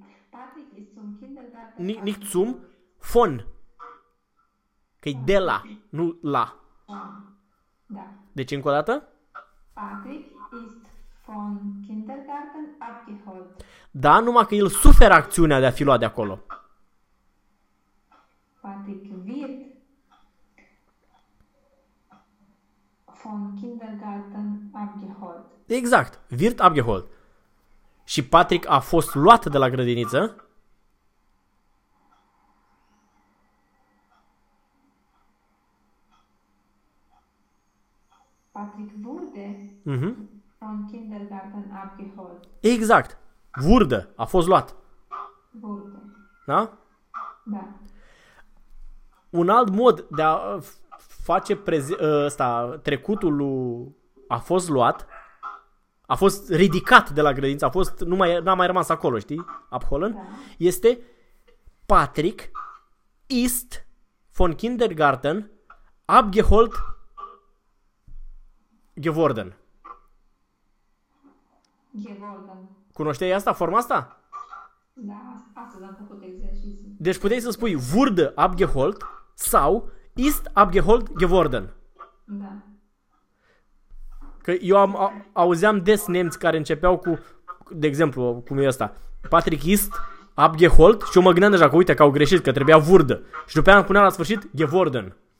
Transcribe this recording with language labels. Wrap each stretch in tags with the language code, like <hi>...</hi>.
<de>Patrick ist zum Kindergarten Nicht zum, abgeholt.</de> <ro>von. Că-i de</ro> <de>Von.</de> <ro>la, nu la. Da. Deci încă o dată.</ro> <de>Patrick ist von Kindergarten abgeholt.</de> <ro>Da, numai că el suferă acțiunea de a fi luat de acolo.</ro> <de>Patrick wird von Kindergarten abgeholt.</de> <ro>Exact.</ro> <de>Wird abgeholt.</de> <ro>Și Patrick a fost luat de la grădiniță.</ro> <de>Patrick wurde von Kindergarten abgeholt.</de> <ro>Exact.</ro> <de>Wurde.</de> <ro>A fost luat.</ro> <de>Wurde.</de> <ro>Da? Da. Un alt mod de a face ăsta, trecutul lui a fost luat, a fost ridicat de la grădință, a fost, n-a mai rămas acolo, știi?</ro> <de>Abholen.</de> <ro>Da.</ro> <de>Este Patrick ist von Kindergarten abgeholt geworden. Gevorgan.</de> <ro>Cunoșteai asta, forma asta? Da, astăzi am făcut exerciții. Deci puteai să spui</ro> <de>wurde abgeholt</de> <ro>sau</ro> <de>ist abgeholt geworden.</de> <ro>Da. Că eu am auzeam des nemți care începeau cu, de exemplu, cum e ăsta,</ro> <de>Patrick ist abgeholt</de> <ro>și eu mă gândeam deja că uite că au greșit, că trebuia wurde. Și după aia îmi punea la sfârșit geworden.</ro>